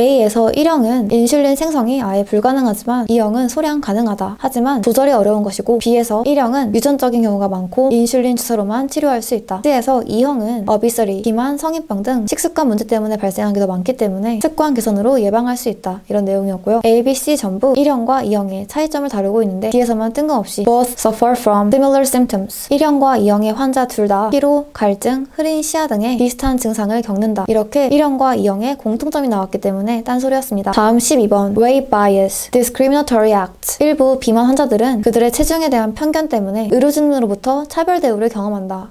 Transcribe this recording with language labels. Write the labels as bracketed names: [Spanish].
[Korean] A에서 1형은 인슐린 생성이 아예 불가능하지만 2형은 소량 가능하다. 하지만 조절이 어려운 것이고 B에서 1형은 유전적인 경우가 많고 인슐린 주사로만 치료할 수 있다. C에서 2형은 obesity, 비만, 성인병 등 식습관 문제 때문에 발생한 게 더 많기 때문에 습관 개선으로 예방할 수 있다. 이런 내용이었고요. A, B, C 전부 1형과 2형의 차이점을 다루고 있는데 D에서만 뜬금없이 [English] both suffer from similar symptoms. [Korean] 1형과 2형의 환자 둘 다 피로, 갈증, 흐린 시야 등의 비슷한 증상을 겪는다. 이렇게 1형과 2형의 공통점이 나왔기 때문에 딴소리였습니다. 다음 12번. [English] weight bias, discriminatory acts. [Korean] 일부 비만 환자들은 그들의 체중에 대한 편견 때문에 의료진으로부터 차별 대우를 경험한다.